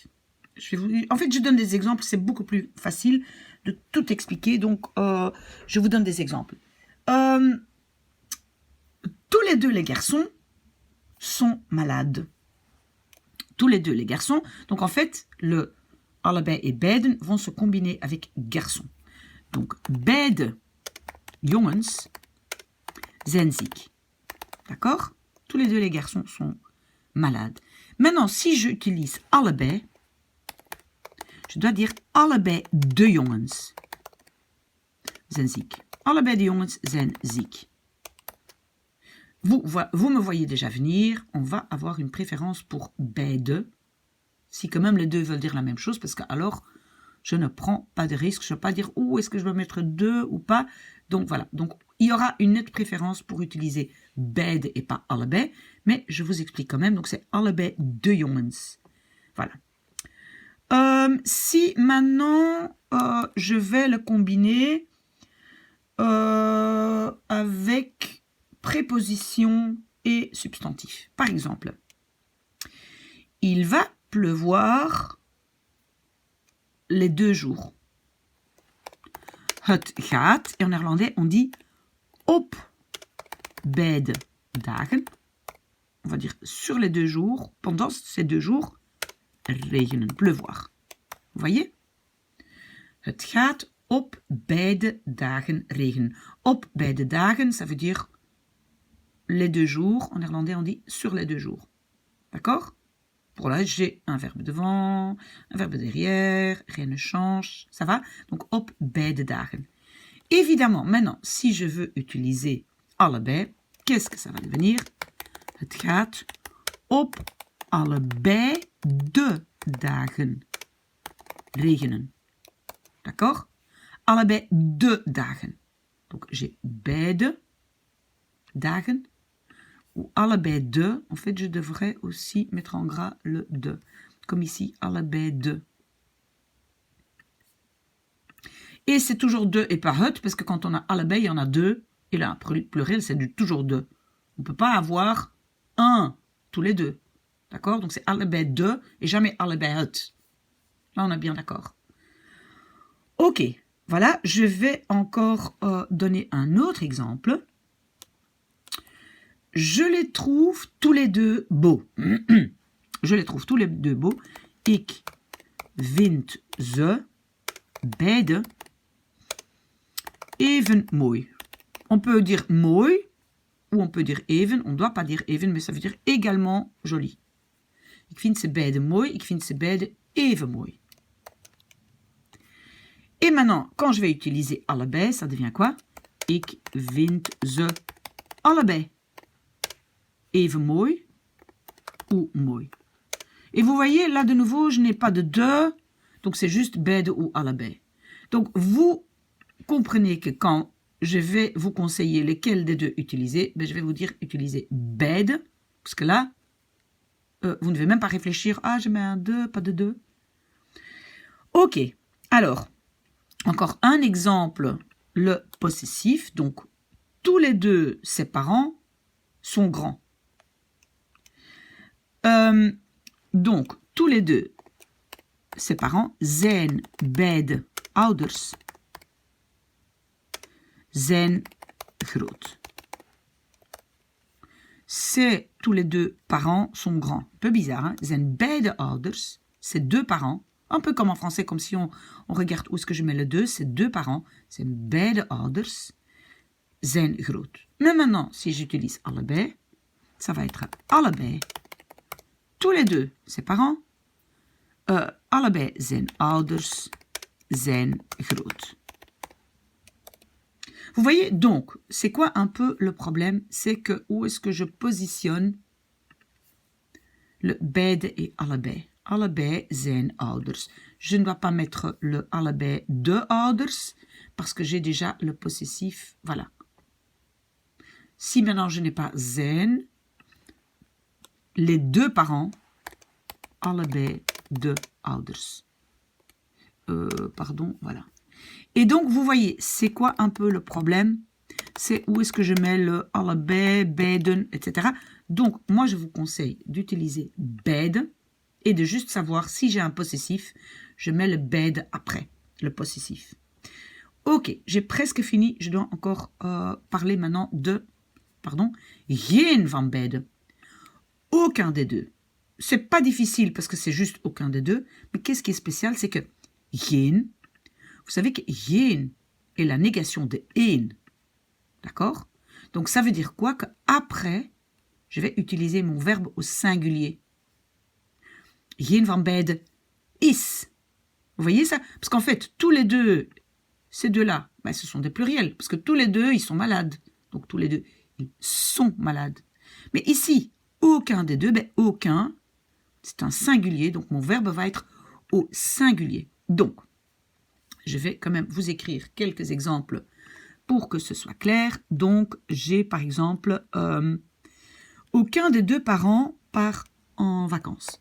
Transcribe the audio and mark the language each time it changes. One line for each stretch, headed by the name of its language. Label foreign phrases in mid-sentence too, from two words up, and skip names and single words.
French: En fait, je donne des exemples, c'est beaucoup plus facile de tout expliquer, donc je vous donne des exemples. Tous les deux les garçons sont malades. Tous les deux les garçons. Donc en fait, le allebei et beiden vont se combiner avec garçon.
Dutch: Donc beide jongens zijn ziek.
French: D'accord? Tous les deux les garçons sont malades. Maintenant, si j'utilise allebei, je dois dire
Dutch: allebei de jongens zijn ziek. Allebei de jongens zijn ziek.
French: Vous me voyez déjà venir, on va avoir une préférence pour beide, si quand même les deux veulent dire la même chose, parce que alors je ne prends pas de risque, je ne vais pas dire où est-ce que je dois mettre deux ou pas. Donc voilà, donc il y aura une nette préférence pour utiliser beide et pas allebei, mais je vous explique quand même. Donc c'est
Dutch: allebei de jongens.
French: Voilà. Si maintenant je vais le combiner avec préposition et substantif. Par exemple, il va pleuvoir les 2 jours.
Dutch: Het gaat,
French: et en néerlandais on dit
Dutch: op beide dagen.
French: On va dire sur les 2 jours, pendant ces 2 jours, regenen, pleuvoir. Vous voyez?
Dutch: Het gaat op beide dagen regenen. Op beide dagen,
French: ça veut dire les 2 jours. En néerlandais, on dit sur les 2 jours. D'accord? Pour là, j'ai un verbe devant, un verbe derrière, rien ne change. Ça va? Donc,
Dutch: op beide dagen.
French: Évidemment, maintenant, si je veux utiliser allebei, qu'est-ce que ça va devenir?
Dutch: Het gaat op allebei de dagen regenen. D'accord? Allebei de dagen.
French: Donc, j'ai
Dutch: beide dagen. Ou allebei de.
French: En fait, je devrais aussi mettre en gras le de. Comme ici,
Dutch: allebei de.
French: Et c'est toujours de et pas het, parce que quand on a allebei, il y en a 2. Et là, pluriel, c'est toujours 2. On ne peut pas avoir un tous les 2. D'accord? Donc, c'est
Dutch: allebei de
French: et jamais
Dutch: allebei het.
French: Là, on est bien d'accord. Ok. Voilà, je vais encore donner un autre exemple. Je les trouve tous les 2 beaux. Je les trouve tous les 2 beaux.
Dutch: Ik vind ze beide even mooi.
French: On peut dire mooi ou on peut dire even. On ne doit pas dire even, mais ça veut dire également joli.
Dutch: Ik vind ze beide mooi. Ik vind ze beide even mooi.
French: Et maintenant, quand je vais utiliser allebei, ça devient quoi?
Dutch: Ik vind ze allebei even mooi ou mooi.
French: Et vous voyez, là de nouveau, je n'ai pas de de, donc c'est juste beide ou allebei. Donc vous comprenez que quand je vais vous conseiller lesquels des 2 utiliser, ben, je vais vous dire utiliser beide, parce que là, vous ne devez même pas réfléchir, ah je mets un de, pas de 2. Ok, alors, encore un exemple, le possessif, donc tous les 2 ses parents sont grands. Donc, tous les 2 ses parents
Dutch: zijn beide ouders zijn groot.
French: C'est tous les 2 parents sont grands. Un peu bizarre, hein?
Dutch: Zijn beide ouders,
French: c'est 2 parents. Un peu comme en français, comme si on regarde où est-ce que je mets le 2, c'est 2 parents.
Dutch: C'est beide ouders zijn groot.
French: Mais maintenant, si j'utilise allebei, ça va être allebei. Tous les 2, ses parents.
Dutch: Allebei zijn ouders zijn groot.
French: Vous voyez, donc, c'est quoi un peu le problème? C'est que où est-ce que je positionne le beide et allebei?
Dutch: Allebei zijn ouders.
French: Je ne dois pas mettre le
Dutch: allebei de ouders
French: parce que j'ai déjà le possessif. Voilà. Si maintenant je n'ai pas zijn, les 2 parents,
Dutch: allebei de ouders.
French: Pardon, voilà. Et donc, vous voyez, c'est quoi un peu le problème? C'est où est-ce que je mets le allebei, beiden, etc. Donc, moi, je vous conseille d'utiliser beide et de juste savoir si j'ai un possessif, je mets le beide après, le possessif. Ok, j'ai presque fini. Je dois encore parler maintenant de,
Dutch: geen van beide.
French: Aucun des 2. C'est pas difficile parce que c'est juste aucun des 2. Mais qu'est-ce qui est spécial, c'est que geen, vous savez que geen est la négation de een. D'accord? Donc ça veut dire quoi? Qu'après, je vais utiliser mon verbe au singulier.
Dutch: Geen van beide is.
French: Vous voyez ça? Parce qu'en fait, tous les 2, ces 2-là, ben, ce sont des pluriels. Parce que tous les 2, ils sont malades. Donc tous les 2, ils sont malades. Mais ici, aucun des 2, ben aucun, c'est un singulier. Donc mon verbe va être au singulier. Donc, je vais quand même vous écrire quelques exemples pour que ce soit clair, donc j'ai par exemple aucun des deux parents part en vacances.